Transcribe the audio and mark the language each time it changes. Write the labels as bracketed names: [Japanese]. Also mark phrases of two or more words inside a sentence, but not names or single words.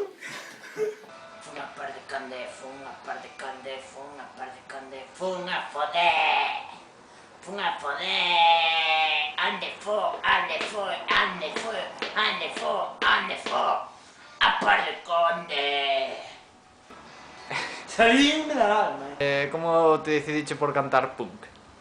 [Galician] Fun a par de cande, fun a par de cande, fun a par de cande, fun a foder! Fun a foder! Ande fo, ande fo, ande fo, ande fo, ande fo! A par de conde! Salíme da alma, Como te decidiche por cantar punk?